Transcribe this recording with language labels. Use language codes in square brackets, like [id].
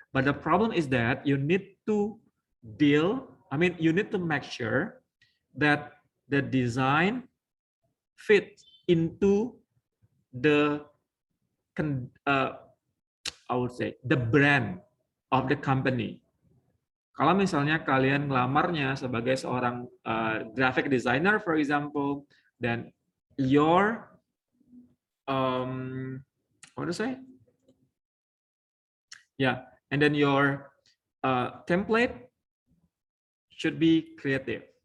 [en] But the problem is that you need to you need to make sure that the design fits into the I would say the brand of the company. [id] Kalau misalnya kalian ngelamarnya sebagai seorang graphic designer, [en] for example, then your what to say? Yeah, and then your template should be creative.